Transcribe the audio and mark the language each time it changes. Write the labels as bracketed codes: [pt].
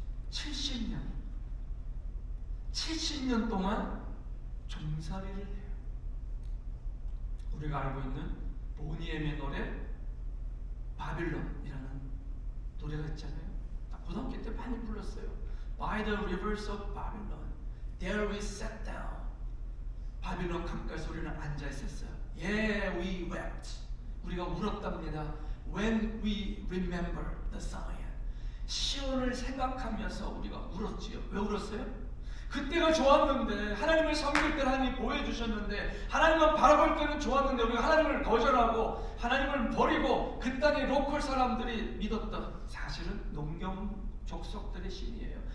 [ko] 70년. 70년 동안 종살이를 해요. 우리가 알고 있는 보니엠의 노래 바빌론이라는 노래가 있잖아요. 고등학교 때 많이 불렀어요. [en] By the rivers of Babylon, there we sat down. [ko] 바빌론 강가에서 우리는 앉아 있었어요. [en] Yeah, we wept. [ko] 우리가 울었답니다. [en] When we remember the Zion. [ko] 시온을 생각하면서 우리가 울었지요. 왜 울었어요? 그때가 좋았는데 하나님을 섬길 때 하나님이 보여주셨는데 하나님만 바라볼 때는 좋았는데 우리가 하나님을 거절하고 하나님을 버리고 그 땅의 로컬 사람들이 믿었던 사실은 농경 족속들의 신이에요.